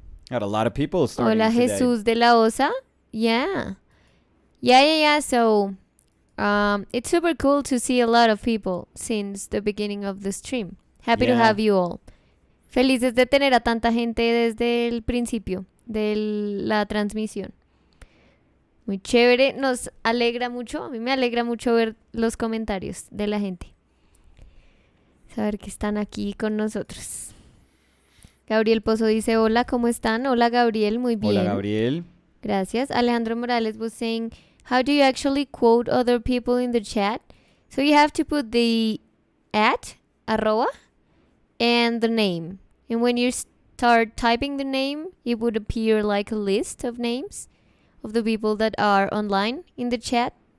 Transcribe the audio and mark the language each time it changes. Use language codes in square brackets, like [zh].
[en] Got a lot of people starting [es] Hola, [en] today. Jesús de la Osa. Yeah. So, it's super cool to see a lot of people since the beginning of the stream. Happy to have you all. [es] Felices de tener a tanta gente desde el principio de la transmisión. Muy chévere. Nos alegra mucho. A mí me alegra mucho ver los comentarios de la gente. Saber que están aquí con nosotros. Gabriel Pozo dice, hola, ¿cómo están? Hola, Gabriel, muy bien. Hola, Gabriel. Gracias. [en] Alejandro Morales was saying, how do you actually quote other people in the chat? So you have to put the arroba, and the name. And when you start typing the name, it would appear like a list of names of the people that are online in the chat.